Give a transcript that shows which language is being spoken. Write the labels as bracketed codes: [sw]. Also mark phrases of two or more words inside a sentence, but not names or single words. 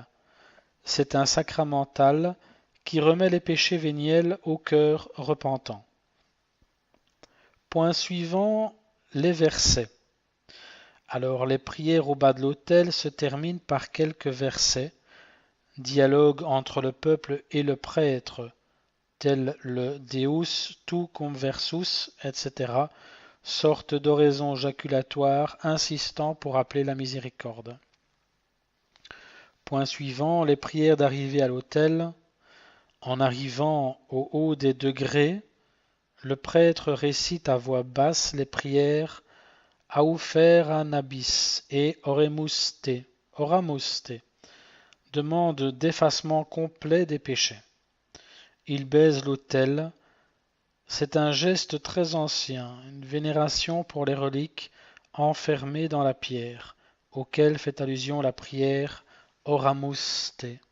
[fr] C'est un sacramental qui remet les péchés véniels au cœur repentant. Point suivant, les versets. Alors les prières au bas de l'autel se terminent par quelques versets, dialogue entre le peuple et le prêtre, tel le [la] Deus tu conversus, [fr] etc., sorte d'oraison jaculatoire insistant pour appeler la miséricorde. Point suivant, les prières d'arrivée à l'autel. En arrivant au haut des degrés, le prêtre récite à voix basse les prières [la] Aufer anabis [fr] et [la] Oremus te, [fr] demande d'effacement complet des péchés. Il baise l'autel. C'est un geste très ancien, une vénération pour les reliques enfermées dans la pierre, auquel fait allusion la prière [la] Oramus te.